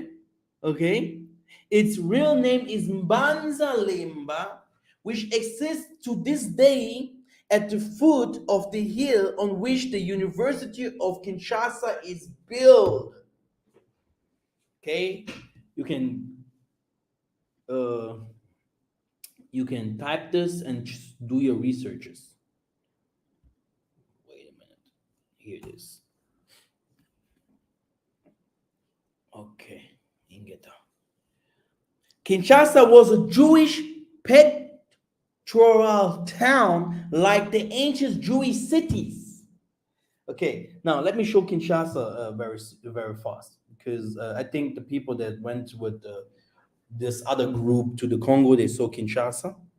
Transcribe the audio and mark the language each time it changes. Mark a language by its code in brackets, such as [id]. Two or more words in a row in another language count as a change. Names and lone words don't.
[en] Okay, its real name is Mbanza Lemba, which exists to this day at the foot of the hill on which the University of Kinshasa is built. Okay, you can uh, you can type this and just do your researches. Wait a minute. Here it is. Okay, Ingeta. Kinshasa was a Jewish pastoral town like the ancient Jewish cities. Okay, now let me show Kinshasa very fast, because I think the people that went with this other group to the Congo, they saw Kinshasa.